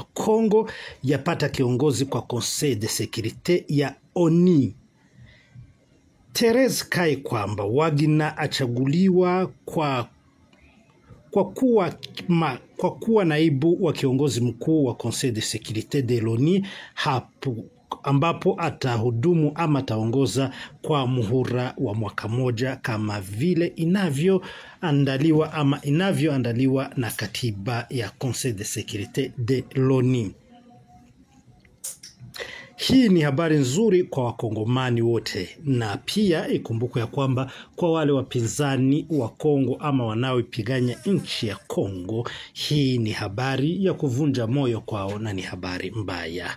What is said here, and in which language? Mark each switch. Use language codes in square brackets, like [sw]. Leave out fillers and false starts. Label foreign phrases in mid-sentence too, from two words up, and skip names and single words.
[sw] Kongo yapata kiongozi kwa Conseil de Sécurité ya ONU. Therese Kaikwamba Wagner achaguliwa kwa kuwa naibu wa kiongozi mkuu wa Conseil de Sécurité de l'ONU, ambapo atahudumu ama ataongoza kwa muhula wa mwaka moja kama vile inavyoandaliwa na katiba ya Conseil de Sécurité de l'ONU. Hii ni habari nzuri kwa wakongomani wote, na pia ikumbukwe ya kwamba kwa wale wapinzani wa Kongo ama wanaoipigania nchi ya Kongo, hii ni habari ya kuvunja moyo kwao na ni habari mbaya.